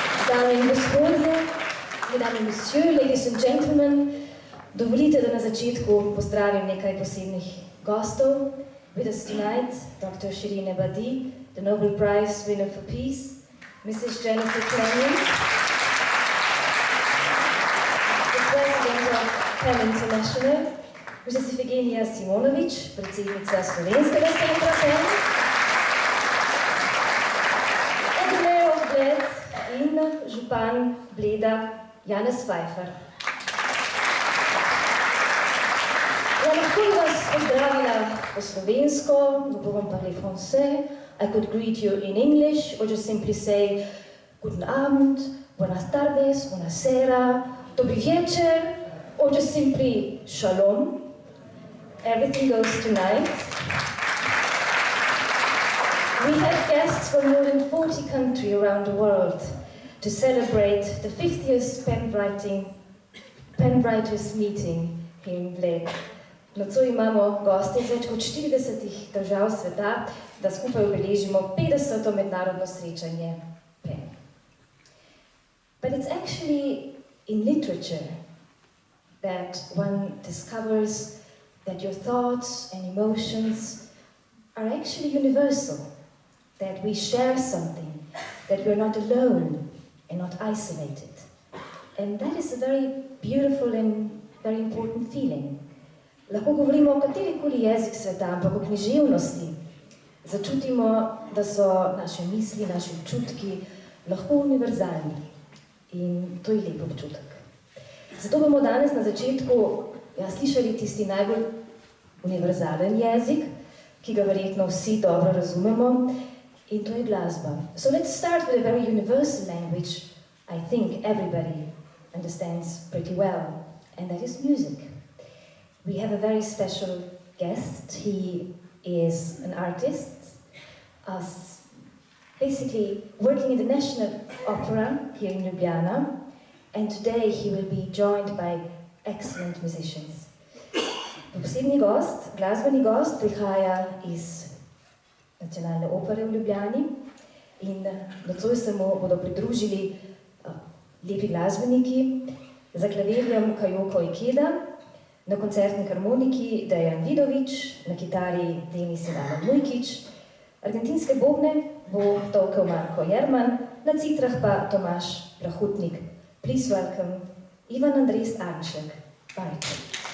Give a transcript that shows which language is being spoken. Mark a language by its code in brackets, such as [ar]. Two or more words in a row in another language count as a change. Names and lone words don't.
[sl] Dame in gospodje, [fr] mesdames et messieurs, [en] ladies and gentlemen, [sl] dovolite, da na začetku pozdravim nekaj posebnih gostov. [en] With us tonight, Dr. Shirin Ebadi, the Nobel Prize winner for Peace, Mrs. Jennifer Clement, the President of PEN International, Mrs. [sl] Ifigenia Simonović, predsednica Slovenskega centra PEN, [en] and the Mayor of Bled [sl] in župan Bleda, Janez Pfeiffer. Ja, lahko bi vas pozdravila po slovensko, [fr] nous pouvons parler français. [en] I could greet you in English, or just simply say [de] Guten Abend, [es] Buenas tardes, [en] Buonasera, [sk] Dobry večer, [en] or just simply Shalom. Everything goes tonight. We have guests from more than 40 countries around the world to celebrate the 50th Pen Writers Meeting here in Bled. [sl] Nocoj imamo goste iz več kot 40 držav sveta, da skupaj obeležimo 50. mednarodno srečanje PEN. [en] But it's actually in literature that one discovers that your thoughts and emotions are actually universal, that we share something, that we're not alone and not isolated. And that is a very beautiful and very important feeling. [sl] Lahko govorimo o katerikoli jezik sveta, ampak o književnosti začutimo, da so naše misli, naši občutki lahko univerzalni. In to je lep občutek. Zato bomo danes na začetku slišali tisti najbolj univerzalen jezik, ki ga verjetno vsi dobro razumemo, in to je glasba. [en] So let's start with a very universal language I think everybody understands pretty well, and that is music. We have a very special guest. He is an artist, basically working in the National Opera here in Ljubljana, and today he will be joined by excellent musicians. [sl] Posebni gost, glasbeni gost, prihaja iz Nacionalne opere v Ljubljani in nocoj se mu bodo pridružili lepi glasbeniki, za klavirjem Kajoko Ikeda, na koncertni harmoniki Dejan Vidović, na kitari Denis Ivan Mujkić, argentinske bobne bo tolkel Marko Jerman, na citrah pa Tomaž Plahutnik. [en] Please welcome Ivan Andres Arnšek, bariton.